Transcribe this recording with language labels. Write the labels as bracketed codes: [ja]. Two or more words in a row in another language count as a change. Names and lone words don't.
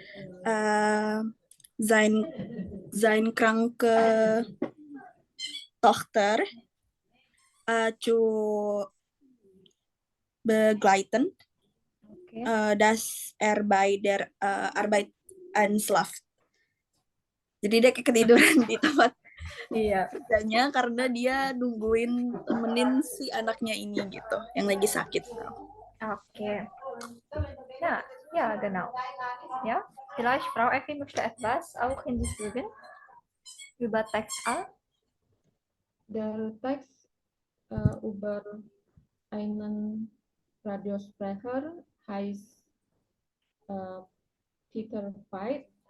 [de] sein kranke Tochter zu begleiten, dass er bei der Arbeit einschlaft. [id] Jadi dia kayak ketiduran di tempat kerjanya karena dia nungguin temenin si anaknya ini gitu, yang lagi sakit. [de] Okay. Ja, ja, genau. Ja, vielleicht Frau Effi möchte etwas auch hinzufügen über Text A. Der Text über einen Radiosprecher heißt Peter Veit.